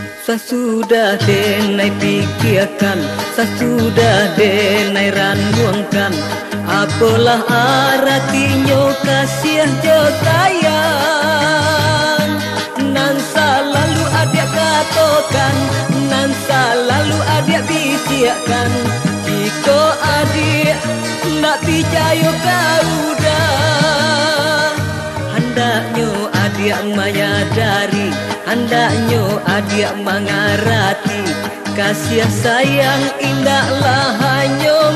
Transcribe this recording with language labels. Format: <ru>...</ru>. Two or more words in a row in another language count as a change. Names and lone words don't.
<min>Sesudah denai pikirkan, sesudah denai randuangkan, apalah artinya kasih jo sayang.</min> <ms>Nan selalu adik katakan, nan selalu adik bisikan, jika adik nak percaya kau dah, hendaknya adik menyadari, hendaknya adik mengerti, kasih sayang indahlah hanya</ms>